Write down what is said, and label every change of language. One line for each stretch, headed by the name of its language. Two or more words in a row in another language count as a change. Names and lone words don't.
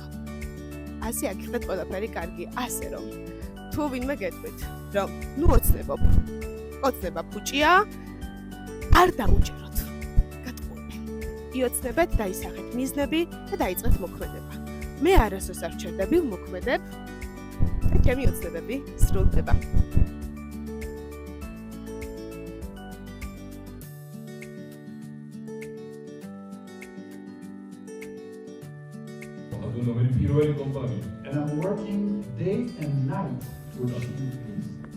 Georgian: ასე აქ ყველაფერი კარგი, ასე რომ თუ ვინმე გეტყვით, რომ ნუ ოცნება ფუჭია, არ დაუჭეროთ. გატყუებე. იოცნებეთ, დაისახეთ მიზნები და დაიწყეთ მოქმედება. მე არასოდეს არ ვჩერდები, ვმოქმედებ და ჩემი ოცნებები სრულდება.
English: And I'm working day and night to achieve peace.